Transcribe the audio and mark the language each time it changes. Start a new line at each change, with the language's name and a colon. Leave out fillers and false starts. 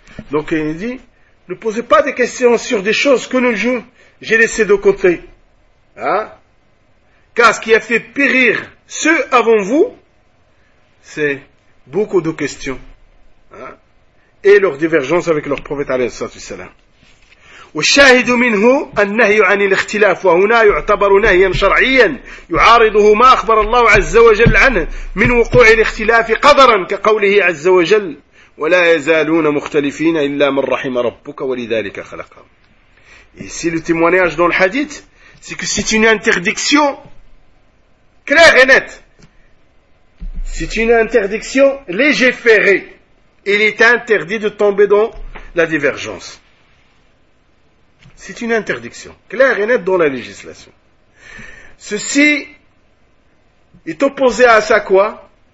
French: Donc il dit, ne posez pas de questions sur des choses que j'ai laissées de côté. Hein? Car ce qui a fait périr ceux avant vous, c'est beaucoup de questions. Hein? Et leur divergence avec leur prophète alayhi salatu wassalam.
Arabic: والشاهد منه النهي عن الاختلاف وهنا يعتبر نهيا شرعيا يعارضه ما أخبر الله عز وجل عنه من وقوع الاختلاف قدرا كقوله عز وجل ولا يزالون مختلفين إلا من رحم ربك ولذلك خلقهم.
French: Ici le témoignage dans le hadith, c'est que c'est une interdiction claire et nette. C'est une interdiction légiférée. Il est interdit de tomber dans la divergence. C'est une interdiction, claire et nette dans la législation. Ceci est opposé à ça quoi?